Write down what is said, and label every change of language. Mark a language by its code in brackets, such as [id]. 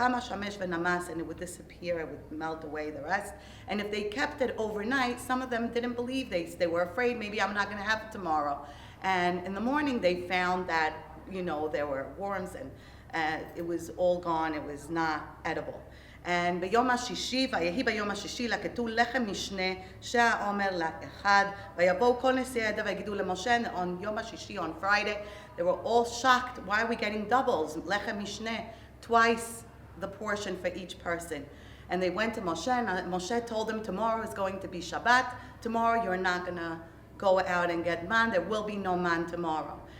[en] And it would disappear, it would melt away the rest. And if they kept it overnight, some of them didn't believe, they were afraid, maybe I'm not going to have it tomorrow. And in the morning they found that, there were worms, and it was all gone, it was not edible. And [he] ביום השישי, ויהי ביום השישי לקטו לחם משנה שהעומר לאחד, ויבואו כל נשיאי העדה ויגידו למשה. [en] On יום השישי, on Friday, they were all shocked. Why are we getting doubles? לחם משנה, twice the portion for each person. And they went to Moshe, and Moshe told them, tomorrow is going to be Shabbat. Tomorrow you're not going to go out and get man. There will be no man tomorrow.